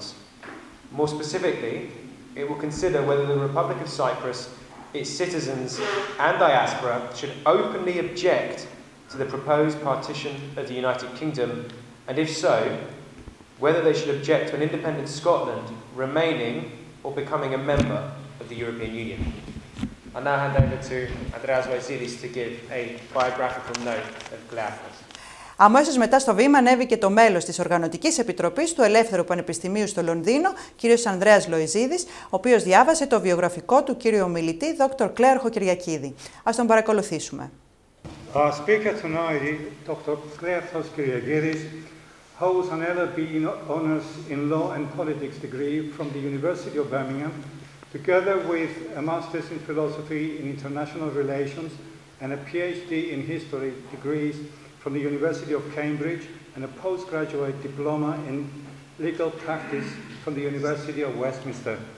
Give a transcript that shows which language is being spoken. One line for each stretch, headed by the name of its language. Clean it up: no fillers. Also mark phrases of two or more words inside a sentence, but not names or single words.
English: More specifically, it will consider whether the Republic of Cyprus, its citizens and diaspora should openly object to the proposed partition of the United Kingdom, and if so, whether they should object to an independent Scotland remaining or becoming a member of the European Union. I now hand over to Andreas Loizidis to give a biographical note of Κλέαρχος.
Greek: Αμέσως μετά στο βήμα ανέβηκε το μέλος της Οργανωτικής Επιτροπής του Ελεύθερου Πανεπιστημίου στο Λονδίνο, κύριος Ανδρέας Λοϊζίδης, ο οποίος διάβασε το βιογραφικό του κύριου ομιλητή, δόκτωρ Κλέαρχο Κυριακίδη. Ας τον παρακολουθήσουμε.
English: Our speaker tonight is Dr. Κλέαρχος Κυριακίδης, holds an LLB Honours in Law and Politics degree from the University of Birmingham, together with a Master's in Philosophy in International Relations and a PhD in History degrees from the University of Cambridge and a postgraduate diploma in legal practice from the University of Westminster.